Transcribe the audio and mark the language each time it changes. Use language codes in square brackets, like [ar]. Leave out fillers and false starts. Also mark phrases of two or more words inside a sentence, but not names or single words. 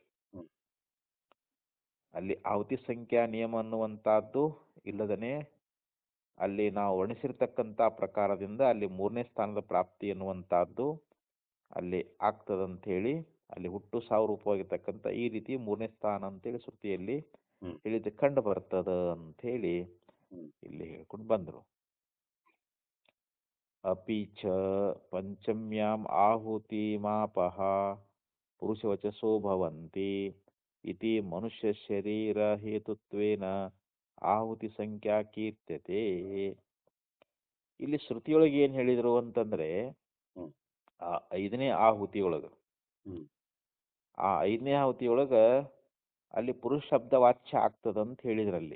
[kn] ಅಲ್ಲಿ ಆಹುತಿ ಸಂಖ್ಯಾ ನಿಯಮ ಅನ್ನುವಂಥದ್ದು ಇಲ್ಲದನೆ ಅಲ್ಲಿ ನಾವು ವರ್ಣಿಸಿರ್ತಕ್ಕಂಥ ಪ್ರಕಾರದಿಂದ ಅಲ್ಲಿ ಮೂರನೇ ಸ್ಥಾನದ ಪ್ರಾಪ್ತಿ ಎನ್ನುವಂಥದ್ದು ಅಲ್ಲಿ ಆಗ್ತದಂಥೇಳಿ, ಅಲ್ಲಿ ಹುಟ್ಟು ಸಾವು ರೂಪವಾಗಿರ್ತಕ್ಕಂಥ ಈ ರೀತಿ ಮೂರನೇ ಸ್ಥಾನ ಅಂತೇಳಿ ಶ್ರುತಿಯಲ್ಲಿ ಹೇಳಿದ ಕಂಡು ಬರ್ತದ ಅಂಥೇಳಿ ಇಲ್ಲಿ ಹೇಳ್ಕೊಂಡು ಬಂದರು. [sa] ಅಪಿ ಚ ಪಂಚಮ್ಯಾಂ ಆಹುತಿಮಾಪಃ ಪುರುಷವಚಸೋ ಭವಂತಿ ಇತಿ ಮನುಷ್ಯ ಶರೀರ ಹೇತುತ್ವೇನ ಆಹುತಿ ಸಂಖ್ಯಾ ಕೀರ್ತ್ಯತೆ. [kn] ಇಲ್ಲಿ ಶ್ರುತಿಯೊಳಗೆ ಏನು ಹೇಳಿದರು ಅಂತಂದ್ರೆ, ಆ 5ನೇ ಆಹುತಿಯೊಳಗೆ, ಆ 5ನೇ ಆಹುತಿಯೊಳಗೆ ಅಲ್ಲಿ ಪುರುಷ ಶಬ್ದ ವಾಚ್ಯ ಆಗ್ತದಂತ ಹೇಳಿದ್ರಲ್ಲಿ.